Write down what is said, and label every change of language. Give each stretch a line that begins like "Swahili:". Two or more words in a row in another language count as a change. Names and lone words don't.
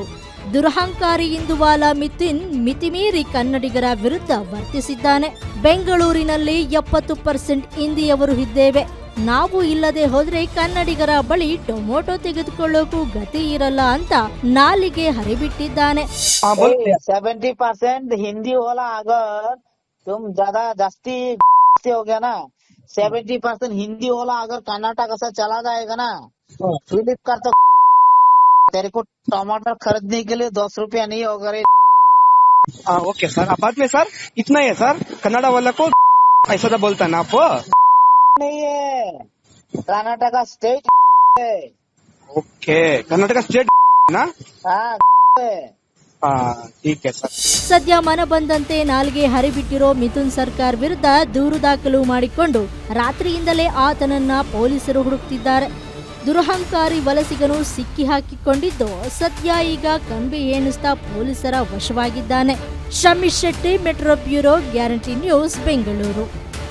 Kannada: ದುರಹಂಕಾರಿ ಹಿಂದುವಾಲ ಮಿಥುನ್ ಮಿತಿಮೀರಿ ಕನ್ನಡಿಗರ ವಿರುದ್ಧ ವರ್ತಿಸಿದ್ದಾನೆ. ಬೆಂಗಳೂರಿನಲ್ಲಿ 70% ಹಿಂದಿಯವರು ಇದ್ದೇವೆ, ನಾವು ಇಲ್ಲದೆ ಹೋದ್ರೆ ಕನ್ನಡಿಗರ ಬಳಿ ಟೊಮೊಟೊ ತೆಗೆದುಕೊಳ್ಳೋಕು ಗತಿ ಇರಲ್ಲ ಅಂತ ನಾಲಿಗೆ ಹರಿಬಿಟ್ಟಿದ್ದಾನೆ.
Hindi: 70% हिंदी वाला अगर तुम ज्यादा जास्ती हो गया ना, 70% हिंदी वाला अगर कर्नाटक से चला जाएगा ना, फ्लिपकार्ट तो तेरे को टमाटर खरीदने के लिए 10 रुपया नहीं होगा रे. ओके सर, अब बाद में सर इतना ही है सर. कन्नड़ा वाला को ऐसा तो बोलता ना आप? नहीं है, कर्नाटक का स्टेट है. ओके, कर्नाटक स्टेट ना. ठीक है सर.
Kannada: ಸದ್ಯ ಮನ ಬಂದಂತೆ ನಾಲ್ಗೆ ಹರಿಬಿಟ್ಟಿರೋ ಮಿಥುನ್ ಸರ್ಕಾರ್ ವಿರುದ್ಧ ದೂರು ದಾಖಲು ಮಾಡಿಕೊಂಡು ರಾತ್ರಿಯಿಂದಲೇ ಆತನನ್ನ ಪೊಲೀಸರು ಹುಡುಕ್ತಿದ್ದಾರೆ. ದುರಹಂಕಾರಿ ವಲಸಿಗನು ಸಿಕ್ಕಿ ಹಾಕಿಕೊಂಡಿದ್ದು ಸದ್ಯ ಈಗ ಕಂಬಿ ಎಣಿಸ್ತಾ ಪೊಲೀಸರ ವಶವಾಗಿದ್ದಾನೆ. ಶಮೀಶ್ ಶೆಟ್ಟಿ, ಮೆಟ್ರೋ ಬ್ಯೂರೋ, ಗ್ಯಾರಂಟಿ ನ್ಯೂಸ್, ಬೆಂಗಳೂರು.